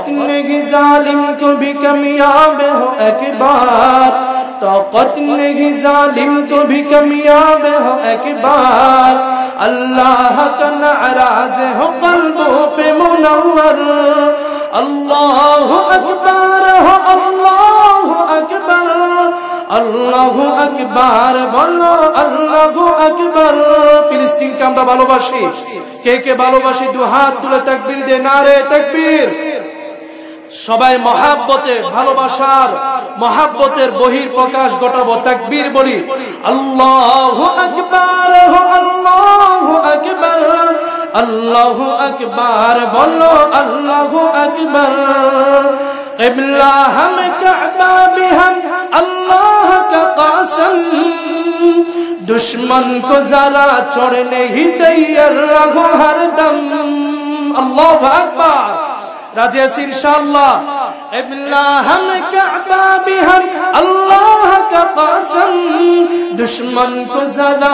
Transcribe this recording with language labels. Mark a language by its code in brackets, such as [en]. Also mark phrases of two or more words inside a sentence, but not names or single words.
[ur] نہیں ظالم کو بھی کامیاب ہو ایک بار، طاقت نہیں ظالم کو بھی کامیاب ہو ایک بار، اللہ کا نعراز ہو قلبوں پہ منور، [ar] اللہ اکبر [ur] ہو [ar] اللہ اکبر، اللہ اکبر [ur] بولو [ar] اللہ اکبر، [bn] ফিলিস্তিন কে আমরা ভালোবাসি, কে কে ভালোবাসি দু হাত তুলে তাকবীর দে, নারে তাকবীর। সবাই মহাব্বতে ভালোবাসার মহাব্বতের বহির প্রকাশ ঘটাবো, তাকবীর বলি, [ar] الله أكبر [bn] হো [ar] الله أكبر, الله أكبر [bn] বলো [ar] الله أكبر, [ur] قبلہ ہم کعبہ بھی ہم اللہ کا قسم، دشمن کو ذرا چھوڑنے ہی تیار رہو ہر دم، [ar] اللہ اکبر، [ur] راضی ہے انشاءاللہ، قبلہ ہم کعبہ بھی ہم اللہ کا قسم، دشمن کو ذرا